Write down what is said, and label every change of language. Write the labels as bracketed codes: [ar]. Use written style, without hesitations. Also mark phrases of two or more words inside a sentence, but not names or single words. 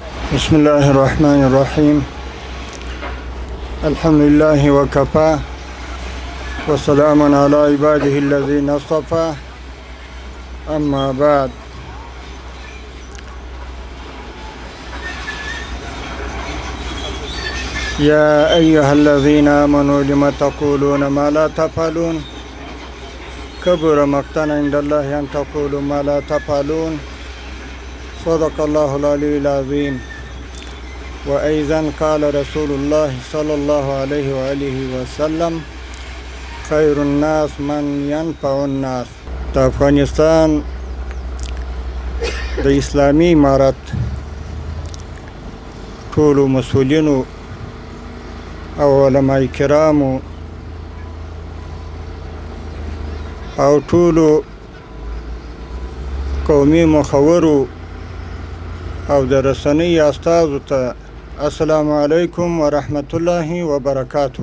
[ar] بسم الله الرحمن الرحيم. الحمد لله وكفى. وسلام على عباده الذين اصطفى. أما بعد. يا أيها الذين آمنوا لم تقولون ما لا تفعلون. كبر مقتا عند الله أن تقولوا ما لا تفعلون. صدق الله العلي العظيم. وأيضا قال رسول الله صلى الله عليه وآله وسلم خير الناس من ينفع الناس. [ps] د افغانستان د اسلامي امارت ټولو مسؤلینو او علماء کرامو او ټولو قومي مخورو او د رسنۍ استازو ته [ar] السلام علیکم ورحمت الله وبرکاتو.